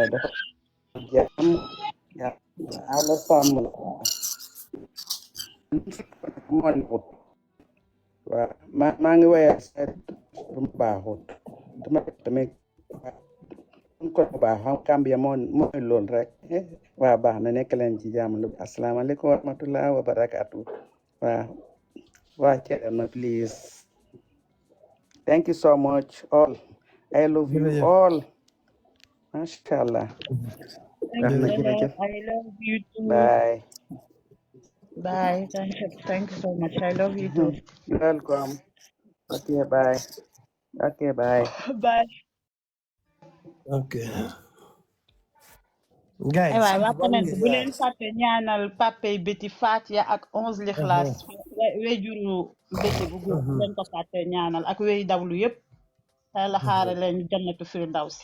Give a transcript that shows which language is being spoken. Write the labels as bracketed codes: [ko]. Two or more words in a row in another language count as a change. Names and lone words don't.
[wo] dafa jàmm Yàlla sàmm la moo nekkut waaw maa ngi waya seet bu mu baaxut dama tamit ko baax xam Gambia mooy loolu rek waaw baax na nekk leen ci jàmm lu [ar] السلام عليكم ورحمة الله وبركاته [wo] waaw waa Thierno [en] please thank you so much all I love you all [wo] mashallah baax na jërëjëf [en] I love you too. bye Bye. Thank you so much. I love you too. you're welcome okay bye Bye. [wo] ok. gars yi waaye waa comment bu leen fàtte ñaanal papay béti Fatia ak 11 lixlaas wéjuru béti bu góor bu leen ko fàtte ñaanal ak wéy dawlu yëpp Yàlla xaare leen [ar] جنة الفردوس.